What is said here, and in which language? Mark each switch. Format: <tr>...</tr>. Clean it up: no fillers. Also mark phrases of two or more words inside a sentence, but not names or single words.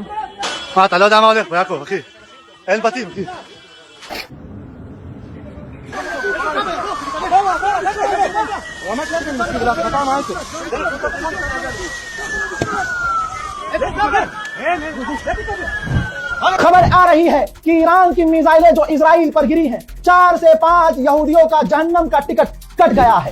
<he>מה, אתה לא יודע מה הולך, יעקב, אחי? אין בתים, אחי.</he> <hi>खबर आ रही है कि ईरान की मिसाइलें जो इजराइल पर गिरी हैं, 4 से 5 यहूदियों का जहन्नम का टिकट कट गया है।</hi>